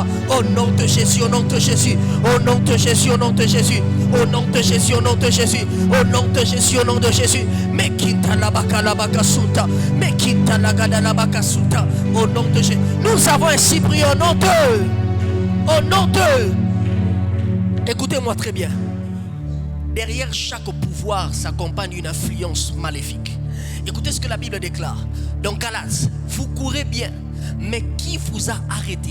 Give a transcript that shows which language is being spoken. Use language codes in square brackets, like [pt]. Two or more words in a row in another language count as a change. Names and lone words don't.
[fr] Au nom de Jésus, au nom de Jésus, au nom de Jésus, au nom de Jésus, au nom de Jésus, au nom de Jésus, au nom de Jésus, au nom de Jésus. Mekita labaka labakasuta, mekita lagada labakasuta. Au nom de Jésus, nous avons ainsi prié au nom de, au nom de. Écoutez-moi très bien. Derrière chaque pouvoir s'accompagne une influence maléfique. Écoutez ce que la Bible déclare. Dans Galates, vous courez bien, mais qui vous a arrêté?